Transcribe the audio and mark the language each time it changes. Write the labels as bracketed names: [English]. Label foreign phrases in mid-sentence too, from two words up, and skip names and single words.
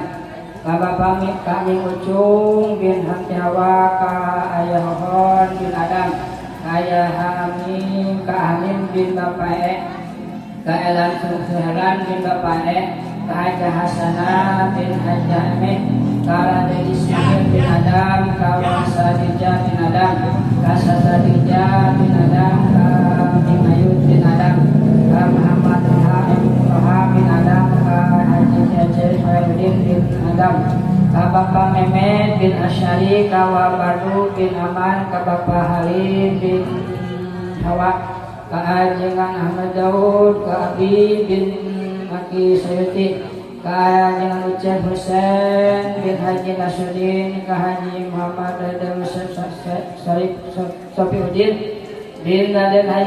[Sundanese] Bapak kami Ucung bin Hamjawa ka Ayah Hon bin Adam Ayah Hamim ka Hamim bin Bapak ka Elan Suhelan bin Bapak ka Haja Hasanah bin Haja Hamid ka Raden Ismail bin Adam ka Wasadija bin Adam ka Sasadija bin Adam ka Bimayud bin Adam ka Muhammad bin Adam ka Haji Jajir Khairuddin bin Adam ka Bapak Mehmet bin Asyari ka Wabaru bin Aman ka Bapak Halim bin Hawa ka Ajengan Ahmad Daud ka Abi bin Maki Sayuti ka Ajengan Ucap Husain bin Haji Nasruddin ka Haji Muhammad Adam Sarif Sofiuddin bin Raden Haji